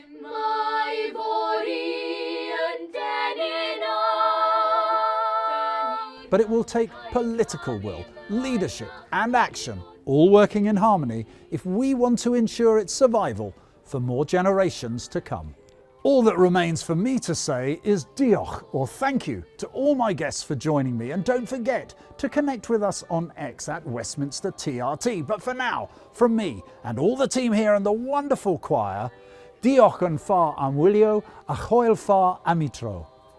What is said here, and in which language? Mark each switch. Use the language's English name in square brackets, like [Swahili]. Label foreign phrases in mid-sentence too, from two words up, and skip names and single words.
[English] But it will take political will, leadership and action, all working in harmony, if we want to ensure its survival for more generations to come. All that remains for me to say is diolch, or thank you, to all my guests for joining me, and don't forget to connect with us on X at Westminster TRT. But for now, from me and all the team here and the wonderful choir, [Welsh] diolch yn fawr am wylio a hwyl fawr am 'i tro.